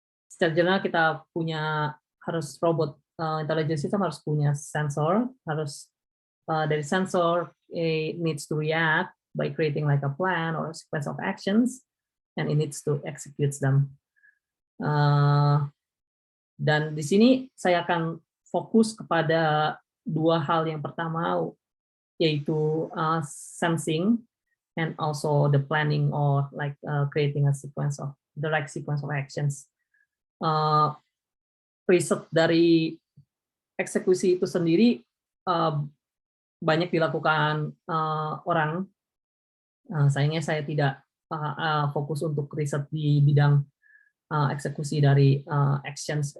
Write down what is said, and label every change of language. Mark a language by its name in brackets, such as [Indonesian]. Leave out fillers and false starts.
[Indonesian] Secara general kita harus robot intelligence system harus punya sensor, harus dari sensor [English] it needs to react by creating like a plan or a sequence of actions, and it needs to execute them. [Indonesian] Dan di sini saya akan fokus kepada dua hal. Yang pertama yaitu [English] sensing and also the planning or like creating a direct sequence of actions. [Indonesian] Riset dari eksekusi itu sendiri banyak dilakukan orang. Sayangnya saya tidak fokus untuk riset di bidang eksekusi dari actions.